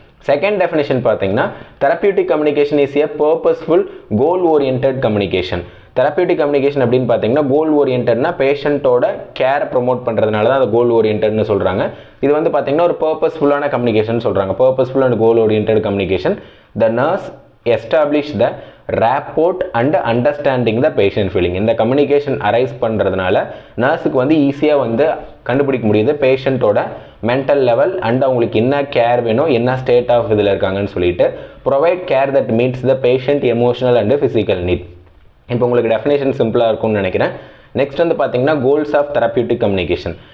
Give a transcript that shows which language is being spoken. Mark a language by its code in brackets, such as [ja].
[en] second definition [ta] பார்த்தீங்கன்னா [en] Therapeutic communication is a purposeful goal orient communication. [ta] Therapeutic communication அப்படின்னு பார்த்தீங்கன்னா கோல் ஓரியன்ட்னா பேஷண்ட்டோட கேரை promote பண்ணுறதுனால தான் அதை கோல் ஓரியன்ட்னு சொல்கிறாங்க. இது வந்து பார்த்தீங்கன்னா ஒரு பர்பஸ்ஃபுல்லான கம்யூனிகேஷன் சொல்கிறாங்க. [en] Purposeful and goal orient communication. The nurse establish the rapport and understanding the patient feeling. [ta] இந்த கம்யூனிகேஷன் அரைஸ் பண்ணுறதுனால நர்ஸுக்கு வந்து ஈஸியாக வந்து கண்டுபிடிக்க முடியுது பேஷண்ட்டோட மென்டல் லெவல் அண்ட் அவங்களுக்கு என்ன கேர் வேணும், என்ன ஸ்டேட் ஆஃப் இதில் இருக்காங்கன்னு சொல்லிட்டு [en] Provide care that meets the patient emotional and physical need. [ta] இப்போ உங்களுக்கு டெஃபினேஷன் சிம்பிளாக இருக்கும்னு நினைக்கிறேன். நெக்ஸ்ட் வந்து பார்த்தீங்கன்னா கோல்ஸ் ஆஃப் தெரபியூட்டிக் கம்யூனிகேஷன்.